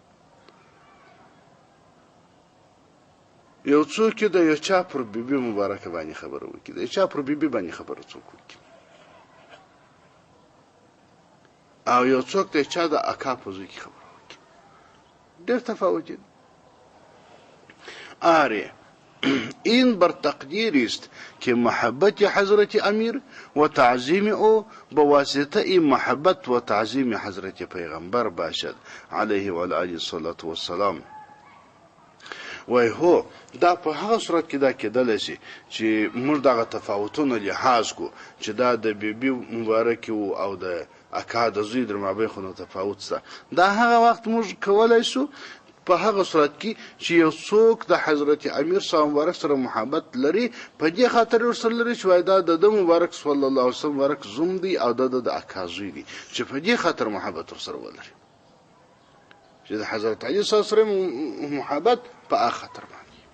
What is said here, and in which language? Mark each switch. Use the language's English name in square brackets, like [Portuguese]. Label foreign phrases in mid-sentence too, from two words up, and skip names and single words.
[Pashto] یو څوک د یو چا پر بیبي مبارکه باندې خبره وکړي د یو چا پر بیبي باندې خبره څوک وکړي او یو څوک د چا د اکا په زوی کې خبره وکړي ډېر تفاوت دی [Persian] آره این بر تقدیر است که محبت حضرت امیر و تعظیم او به واسطه این محبت و تعظیم حضرت پیغمبر باشد علیه و آله الصلاة والسلام وای هو [Pashto] دا په هغه صورت کې دا کېدلی شي چې موږ دغه تفاوتونه لحاظ کو چې دا د بیبي مبارکې و او د اکا د زوی در مابین خو نو تفاوت شته دا هغه وخت موږ کولی شو په هغه صورت کې چې یو څوک د حضرت امیر صاحب مبارک سره محبت لري په دې خاطر ورسره لري چې وای دا د مبارک صلی الله علیه وسلم مبارک زوم دی او د اکا زوی دی چې په دې خاطر محبت ورسره ولري چې د حضرت علی صلی الله علیه وسلم محبت په هغه خاطر باندې